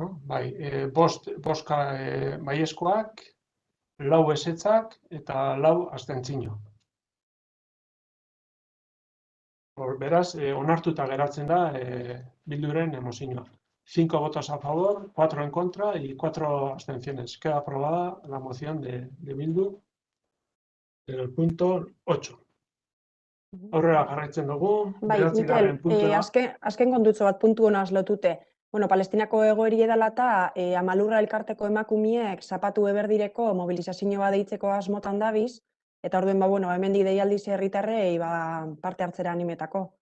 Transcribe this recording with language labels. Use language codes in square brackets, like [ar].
[eu] Bai, boska baiezkoak, 4 ezetzak eta 4 abstentzio. Beraz, onartuta geratzen da Bilduren mozioa. [es] 5 votos a favor, 4 en contra y 4 abstenciones. Queda aprobada la moción de Bildu en el punto 8. [eu] Aurrera jarraitzen dugu, Bai, bederatzigarren Mikel, puntua. azken kontutxo bat puntu honaz lotute. Bueno, Palestinako egoeri edala eta Amalurra elkarteko emakumiek zapatu eberdireko mobilizazio bat deitzeko asmotan dabiz, eta orduen, hemendik deialdiz herritarrei parte hartzera animetako.